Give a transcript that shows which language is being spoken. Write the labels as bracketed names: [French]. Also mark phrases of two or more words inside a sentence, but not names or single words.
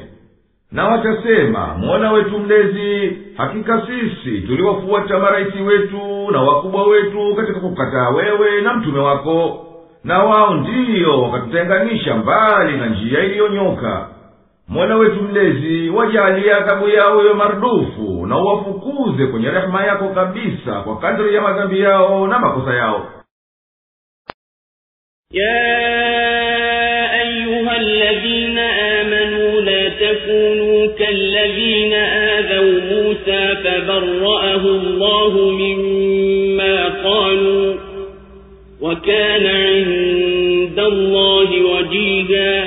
[Swahili] Na watasema, Mola wetu mlezi, hakika sisi tuliwafuata maraisi wetu na wakubwa wetu katika kukataa wewe na mtume wako, na wao ndiyo wakatutenganisha mbali na njia iliyonyoka. Mola wetu mlezi, wajalie adhabu yao iwe marudufu, na uwafukuze kwenye rehema yako kabisa kwa kadri ya madhambi yao na makosa yao. [Arabic] يا أيها الذين آمنوا لا تكونوا كالذين آذوا موسى فبرأه الله مما قالوا وكان عند الله وجيها.